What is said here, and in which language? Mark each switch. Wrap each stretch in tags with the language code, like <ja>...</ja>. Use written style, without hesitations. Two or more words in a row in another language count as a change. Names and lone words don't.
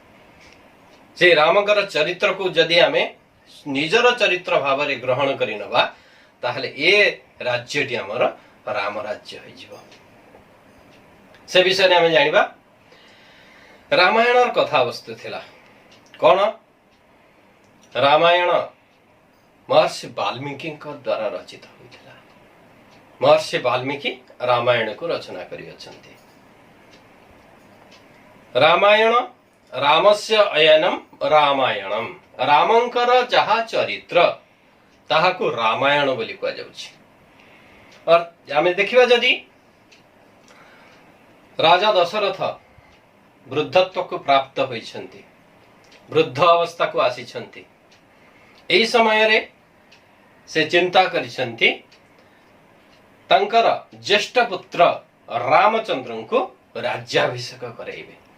<or>ଯେ ରାମଙ୍କର ଚରିତ୍ରକୁ ଯଦି ଆମେ ନିଜର ଚରିତ୍ର ଭାବରେ ଗ୍ରହଣ କରିନେବା ତାହାହେଲେ ଏ ରାଜ୍ୟଟି ଆମର ରାମ ରାଜ୍ୟ ହୋଇଯିବ। ସେ ବିଷୟରେ ଆମେ ଜାଣିବା ରାମାୟଣ କଥାବସ୍ତୁ ଥିଲା କଣ? ରାମାୟଣ ମହର୍ଷି ବାଲ୍ମୀକି ଦ୍ୱାରା ରଚିତ ହୋଇଥିଲା। ମହର୍ଷି ବାଲ୍ମୀକି ରାମାୟଣକୁ ରଚନା କରିଅଛନ୍ତି।</or> <sa>रामायण रामस्य अयनम रामायणम,</sa> <or>ରାମଙ୍କର ଯାହା ଚରିତ୍ର ତାହାକୁ ରାମାୟଣ ବୋଲି କୁହାଯାଉଛି। ଆଉ ଆମେ ଦେଖିବା ଯଦି ରାଜା ଦଶରଥ ବୃଦ୍ଧତ୍ୱକୁ ପ୍ରାପ୍ତ ହୋଇଛନ୍ତି, ବୃଦ୍ଧ ଅବସ୍ଥାକୁ ଆସିଛନ୍ତି, ଏହି ସମୟରେ ସେ ଚିନ୍ତା କରିଛନ୍ତି ତାଙ୍କର ଜ୍ୟେଷ୍ଠ ପୁତ୍ର ରାମଚନ୍ଦ୍ରଙ୍କୁ ରାଜ୍ୟାଭିଷେକ କରାଇବେ।</or>